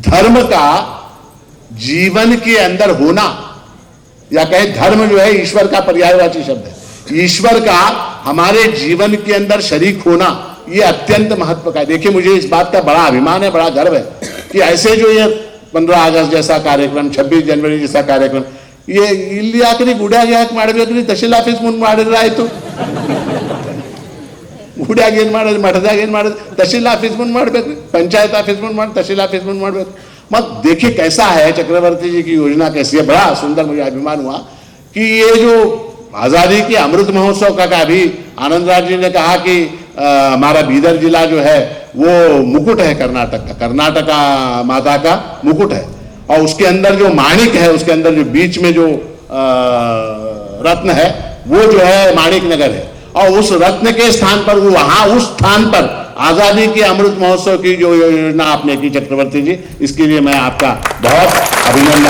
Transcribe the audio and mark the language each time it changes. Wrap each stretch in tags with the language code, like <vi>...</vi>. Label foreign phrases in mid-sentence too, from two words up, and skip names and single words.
<hi>धर्म का जीवन के अंदर होना, या कहे धर्म जो है ईश्वर का पर्यायवाची शब्द है, ईश्वर का हमारे जीवन के अंदर शरीक होना, यह अत्यंत महत्व का है। देखिए, मुझे इस बात का बड़ा अभिमान है, बड़ा गर्व है कि ऐसे जो ये 15 अगस्त जैसा कार्यक्रम, 26 जनवरी जैसा कार्यक्रम, ये</hi> <kn>ಇಲ್ಲಿ ಯಾಕ್ರಿ ಗುಡ್ಯಾಗ ಯಾಕೆ ಮಾಡಬೇಕ್ರಿ? ತಹಶೀಲ್ ಆಫೀಸ್ ಮುಂದೆ ಮಾಡಿದ್ರೆ ಆಯ್ತು. ಗುಡ್ಯಾಗ ಏನು ಮಾಡೋದು, ಮಠದಾಗ ಏನು ಮಾಡೋದು? तहसील ऑफिस ಮುಂದೆ ಮಾಡಬೇಕ್ರಿ, पंचायत ऑफिस ಮುಂದೆ ಮಾಡಿ, तहसील ऑफिस ಮುಂದೆ ಮಾಡಬೇಕು।</kn> <hi>मत देखिए कैसा है चक्रवर्ती जी की योजना, कैसी है। बड़ा सुंदर मुझे अभिमान हुआ कि ये जो आजादी के अमृत महोत्सव का अभी आनंद राज जी ने कहा कि हमारा बीदर जिला जो है वो मुकुट है कर्नाटक का, कर्नाटका माता का मुकुट है, और उसके अंदर जो माणिक है, उसके अंदर जो बीच में जो रत्न है वो जो है माणिक नगर है, और उस रत्न के स्थान पर, वो वहां उस स्थान पर आजादी के अमृत महोत्सव की जो योजना आपने की चक्रवर्ती जी, इसके लिए मैं आपका बहुत अभिनंदन।</hi>